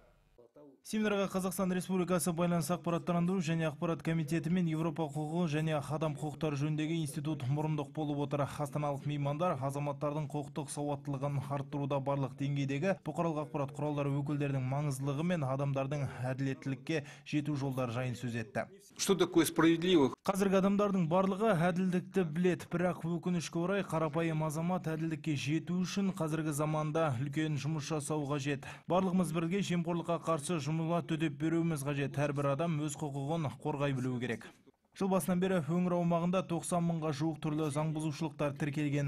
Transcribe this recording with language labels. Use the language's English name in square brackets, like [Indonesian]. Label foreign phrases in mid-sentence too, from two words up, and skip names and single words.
[Kazakh] Семинарға Қазақстан Республикасы байланыс ақпараттандыру және ақпарат комитеті мен Европа құқығы және адам құқықтары жөніндегі институт мұрындық болып отыр. Астаналық меймандар азаматтардың құқықтық сауаттылығын арттыруда барлық деңгейдегі бұқаралық ақпарат құралдары өкілдерінің маңыздылығы мен адамдардың әділеттілікке жету жолдары жайын сөз етті. [Russian] Что такое справедливых? [Kazakh] Қазіргі адамдардың барлығы әділдікті білет, бірақ өкінішке орай қарапайым азамат әділдікке жету үшін қазіргі заманда үлкен жұмыс жасау қажет. Барлығымыз бірге жемқорлыққа қарсы жұмыла төтеп беруіміз қажет. Әрбір адам өз құқығын қорғай білуі керек. Жыл басынан бері өңір аумағында 90 мыңға жуық түрлі заң бұзушылықтар тіркелген.